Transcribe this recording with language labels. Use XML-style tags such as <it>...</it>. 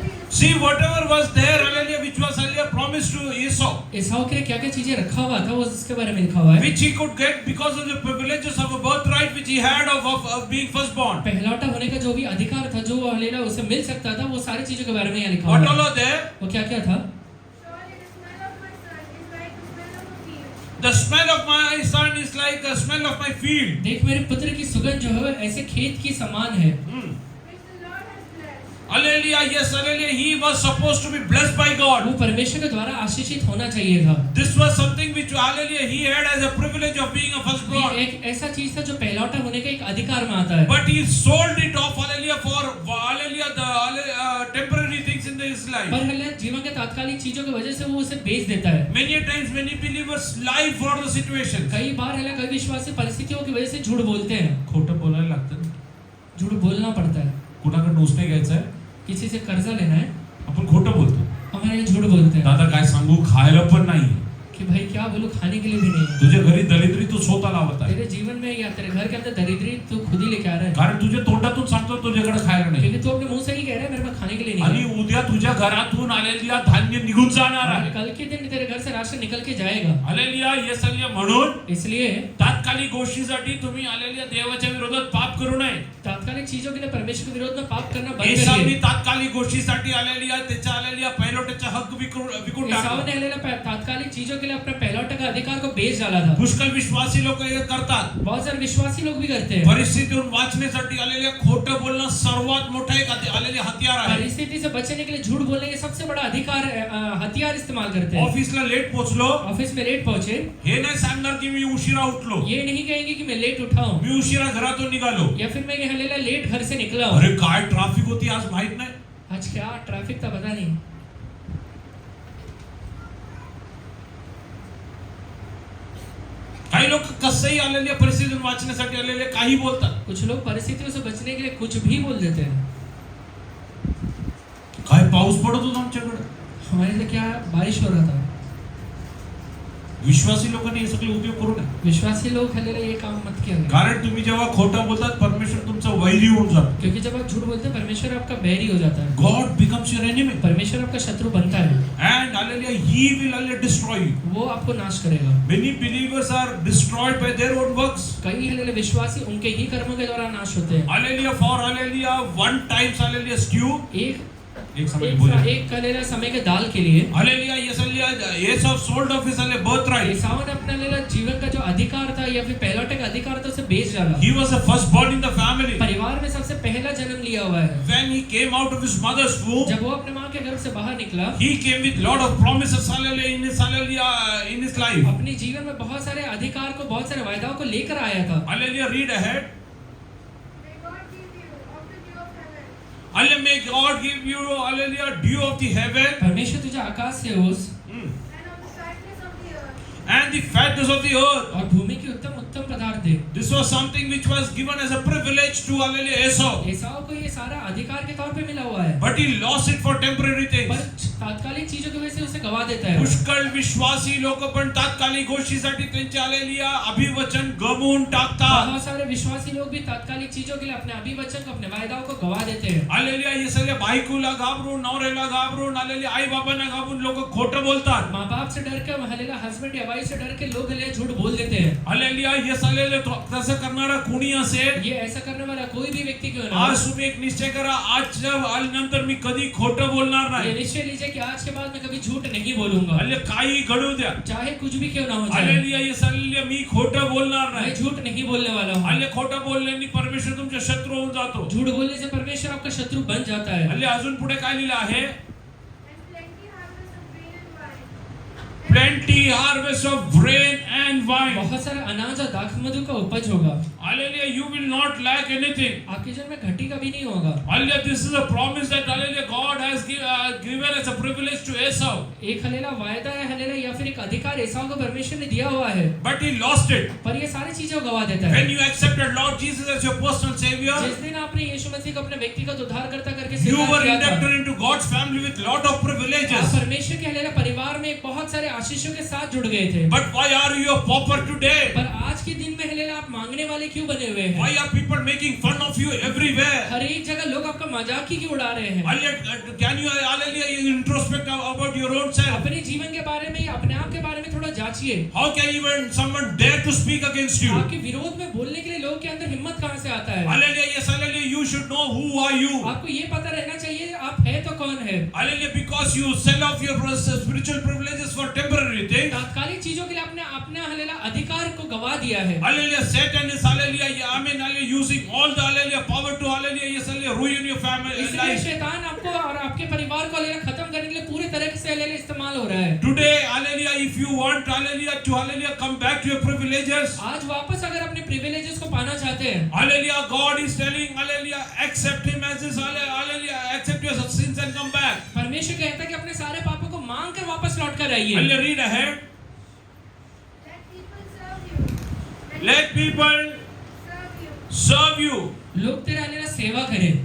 <en>See, whatever was there, hallelujah, which was hallelujah promised to Esau,</en> <hi>एसाव के लिए क्या क्या चीजें रखा हुआ था वो उसके बारे में लिखा हुआ है।</hi> <en>which he could get because of the privileges of a birthright which he had of being firstborn.</en> <hi>पहलौठा होने का जो भी अधिकार था, जो वो हलेला उसे मिल सकता था, वो सारी चीजों के बारे में यहाँ लिखा हुआ</hi> <en>What all</en> <hi>है।</hi> <en>are there?</en> <hi>वो क्या क्या था?</hi> <en>Surely the smell of my son is like the smell of a field. The smell of my son is like the smell of my field.</en> <hi>देख मेरे पुत्र की सुगंध जो है ऐसे खेत की समान है,</hi> <en>Which the Lord has blessed. Hallelujah, yes, hallelujah. He was supposed to be blessed by God.</en> <hi>वो परमेश्वर के द्वारा आशीषित होना चाहिए था।</hi> <en>This was something which, hallelujah, he had as a privilege of being a</en> <hi>ये</hi> <en>firstborn.</en> <hi>एक ऐसा चीज था जो पहलौठा होने का एक अधिकार में आता है।</hi> <en>But he sold it off, hallelujah, for, hallelujah, the temporary things in his life.</en> <hi>पर हल्ला जीवन के तात्कालिक चीजों की वजह से वो उसे बेच देता है।</hi> <en>Many a times, many believers lie for the situations.</en> <hi>कई बार हल्ला कई विश्वासी परिस्थितियों की वजह से झूठ बोलते हैं।</hi> <mr>खोटं बोलायला लागतं ना.</mr> <hi>झूठ बोलना पड़ता है।</hi> <mr>कुणाकडे उसने घ्यायचं आहे,</mr> <hi>किसी से कर्जा लेना है,</hi> <mr>आपण खोटं बोलतो.</mr> <hi>हमारे यहाँ झूठ बोलते हैं</hi> <mr>दादा काय सांगू, खायला पण नाही.</mr> <hi>कि भाई क्या बोलूं, खाने के लिए भी नहीं है।</hi> <mr>तुझ्या घरी दरिद्री तू स्वतः लावत आहे.</mr> <hi>तेरे जीवन में या तेरे घर के अंदर दरिद्री तू खुद ही लेके आ रहा है,</hi> <mr>कारण तुझ्या तोंडातून सांगतो तुझ्याकडे खायला नाही.</mr> <hi>क्योंकि तू अपने मुंह से ही कह रहा है मेरे पास खाने के लिए नहीं</hi> <mr>आणि</mr> <hi>है।</hi> <mr>उद्या तुझ्या घरातून आलेल्या धान्य निघून जाणार</mr> <hi>और</hi> <mr>आहे.</mr> <hi>कल के दिन तेरे घर से राशन निकल के जाएगा।</hi> <mr>Hallelujah, yes hallelujah. म्हणून</mr> <hi>इसलिए</hi> <mr>तात्कालिक गोष्टीसाठी तुम्ही आलेल्या देवाच्या विरोधात पाप करू नये.</mr> <hi>तात्कालिक चीजों के लिए परमेश्वर के विरोध में पाप करना बंद</hi> <mr>एसावने</mr> <hi>करिए।</hi> <mr>तात्कालिक गोष्टीसाठी आलेल्या त्याच्या आलेल्या पहिलोट्याचा हक्क विकून</mr> <hi>एसाव</hi> <mr>टाकला.</mr> <hi>ने हलेला तात्कालिक चीजों के लिए अपने पहलौठा का अधिकार को बेच डाला था।</hi> <mr>पुष्कळ विश्वासी लोक हे करतात.</mr> <hi>बहुत सारे विश्वासी लोग भी करते हैं।</hi> <mr>परिस्थितीतून वाचण्यासाठी आलेल्या खोटं बोलणं सर्वात मोठा एक आलेले हत्यार आहे.</mr> <hi>परिस्थिति से बचने के लिए झूठ बोलने के सबसे बड़ा अधिकार हथियार इस्तेमाल करते हैं।</hi> <mr>ऑफिसला लेट पोहोचलो,</mr> <hi>ऑफिस में लेट पहुंचे,</hi> <mr>हे नाही सांगणार की मी उशिरा उठलो,</mr> <hi>ये नहीं कहेंगे कि मैं लेट उठा हूँ</hi> <mr>मी उशिरा घरातून निघालो.</mr> <hi>या फिर मैं हलेला लेट घर से निकला हूँ।</hi> <mr>अरे काय ट्रॅफिक होती आज माहित नाही.</mr> <hi>आज क्या ट्रैफिक था पता नहीं।</hi> <mr>काही लोक कसंही आलेल्या परिस्थितीतून वाचण्यासाठी आलेले काही बोलतात.</mr> <hi>कुछ लोग परिस्थितियों से बचने के लिए कुछ भी बोल देते हैं।</hi> <mr>काय पाऊस पडत होता आमच्याकडे.</mr> <hi>हमारे लिए क्या बारिश हो रहा था।</hi> <mr>विश्वासी लोकांनी हे सगळे उपयोग करू नये.</mr> <hi>विश्वासी लोग हलेला ये काम मत किया करें।</hi> <mr>कारण तुम्ही जेव्हा खोटं बोलतात परमेश्वर तुमचा वैरी होऊन जातो.</mr> <hi>क्योंकि जब आप झूठ बोलते हैं परमेश्वर आपका बैरी हो जाता है।</hi> <en>God becomes your enemy</en> <hi>परमेश्वर आपका शत्रु बनता है,</hi> <en>And hallelujah he will hallelujah destroy you.</en> <hi>वो आपको नाश करेगा।</hi> <en>Many believers are destroyed by their own works.</en> <hi>कई हलेले विश्वासी उनके ही कर्मों के द्वारा नाश होते हैं।</hi> <en>Hallelujah for hallelujah one times hallelujah stew.</en> <hi>एक समय बोले एक हलेला समय के दाल के लिए</hi> <en>Hallelujah yes hallelujah Esau sold off his hallelujah birthright.</en> <hi>एसाव ने अपना हलेला जीवन का जो अधिकार था या फिर पहलौठे का अधिकार था उसे बेच डाला।</hi> <en>He was the first born in the family.</en> <hi>परिवार में सबसे पहला जन्म लिया हुआ है।</hi> <en>when he came out of his mother's womb,</en> <hi>जब वो अपने माँ के गर्भ से बाहर निकला,</hi> <en>he came with lot of promises hallelujah in his life.</en> <hi>अपने जीवन में बहुत सारे अधिकार को, बहुत सारे वायदाओं को लेकर आया था।</hi> <en>Hallelujah, read ahead. May God give you of the dew of heaven. Hallelujah, may God give you hallelujah dew of the heaven</en> <hi>परमेश्वर तुझे आकाश से ओस</hi> <en>And of the fatness of the earth. and the fatness of the earth.</en> <hi>और भूमि की उत्तम उत्तम पदार्थ दे।</hi> <en>This was something which was given as a privilege to hallelujah Esau,</en> <hi>एसाव को ये सारा अधिकार के तौर पे मिला हुआ है,</hi> <en>but he lost it for temporary</en> <hi>पर</hi> <en>things.</en> <hi>तात्कालिक चीजों की वजह से उसे गवा देता है।</hi> <mr>पुष्कळ विश्वासी लोक पण तात्कालिक गोष्टीसाठी त्यांचे हालेलुया अभिवचन गमावून टाकतात.</mr> <hi>बहुत सारे विश्वासी लोग भी तात्कालिक चीजों के लिए अपने अभिवचन को, अपने वायदाओं को गवा देते हैं।</hi> <mr>हालेलुया हे सगळे बायकोला घाबरून, नवऱ्याला घाबरून, हालेलुया आई बाबांना घाबरून लोक खोटं बोलतात.</mr> <hi>माँ बाप से डर के, हलेला हस्बैंड या वाइफ से डर के लोग हलेला झूठ बोल देते हैं।</hi> <mr>हालेलुया हे सगळे तसं करणारा कोणी असेल,</mr> <hi>ये ऐसा करने वाला कोई भी व्यक्ति क्यों ना हो,</hi> <mr>आज तुम्ही एक निश्चय करा, आजच्या नंतर मी कधी खोटं बोलणार</mr> <hi>ये</hi> <mr>नाही.</mr> <hi>निश्चय लीजिए कि आज के बाद मैं कभी झूठ नहीं बोलूंगा,</hi> <mr>हालेलुया काही घडू द्या.</mr> <hi>चाहे कुछ भी क्यों ना हो जाए।</hi> <mr>हालेलुया हे सगळे मी खोटं बोलणार</mr> <hi>मैं</hi> <mr>नाही.</mr> <hi>झूठ नहीं बोलने वाला हूँ।</hi> <mr>हालेलुया खोटं बोलल्याने परमेश्वर तुमच्या शत्रू होऊन जातो.</mr> <hi>झूठ बोलने से परमेश्वर आपका शत्रु बन जाता है।</hi> <mr>हालेलुया अजून पुढे काय लिहिलं आहे?</mr> <en>And plenty harvest of grain Plenty harvest of grain and wine. and wine.</en> <hi>बहुत सारा अनाज और दाखमधु का उपज होगा।</hi> <en>Hallelujah, you will not lack anything.</en> <hi>आपके जीवन में घटी कभी नहीं होगा।</hi> <en>Hallelujah, this is a promise that hallelujah God has given as a privilege to Esau.</en> <hi>एक हलेला वायदा है, हलेला या फिर एक अधिकार एसाव को परमेश्वर ने दिया हुआ है,</hi> <en>But he lost it.</en> <hi>पर ये सारी चीजें गवा देता है।</hi> <en>When you accepted Lord Jesus as your personal Savior,</en> <hi>जिस दिन आपने यीशु मसीह को अपने व्यक्तिगत उद्धारकर्ता करके</hi> <en>you</en> <hi>स्वीकार</hi> <en>were</en> <hi>किया था,</hi> <en>inducted into God's family with lot of</en> <hi>आप</hi> <en>privileges.</en> <hi>परमेश्वर के हलेला परिवार में बहुत सारे आशीषों के साथ जुड़ गए थे। But why are you a pauper today? पर आज के दिन में हलेला आप मांगने वाले क्यों बने हुए हैं?</hi> <en>Why are people making fun of you everywhere?</en> <hi>हर एक जगह लोग आपका मजाक ही क्यों उड़ा रहे हैं?</hi> <en>Can you, hallelujah, introspect about your own self?</en> <hi>अपने जीवन के बारे में, अपने आप के बारे में थोड़ा जांचिए।</hi> <en>How can even someone dare to speak against you?</en> <hi>आपके विरोध में बोलने के लिए लोग के अंदर हिम्मत कहाँ से आता है?</hi> <en>Hallelujah, yes, hallelujah, you should know who are you.</en> <hi>आपको ये पता रहना चाहिए आप है तो कौन है।</hi> <en>Hallelujah, because you sell off your spiritual privileges for temporary things.</en> <hi>तात्कालिक चीजों के लिए आपने अपना हलेला अधिकार को गवा दिया है।</hi> <en>Hallelujah, Satan is, hallelujah, amen, hallelujah, using all the, hallelujah, power to, hallelujah, yes, hallelujah, ruin your family</en> <hi>इसलिए</hi> <en>life.</en> <hi>शैतान आपको और आपके परिवार को हलेला खत्म करने के लिए पूरे तरह से हलेला इस्तेमाल हो रहा है।</hi> <en>Today, hallelujah, if you want, hallelujah, to, hallelujah, come back to your privileges.</en> <hi>आज वापस अगर अपने प्रिविलेजेस को पाना चाहते हैं,</hi> <en>Hallelujah, God is telling, hallelujah, accept him as his, hallelujah, accept your sins and come back.</en> <hi>परमेश्वर कहता है कि अपने सारे पापों को मांग कर वापस लौट कर आइए।</hi> <en>Hallelujah, read ahead. Let people serve you. Let people Serve you. serve you.</en> <hi>लोग तेरा हलेला सेवा करें।</hi>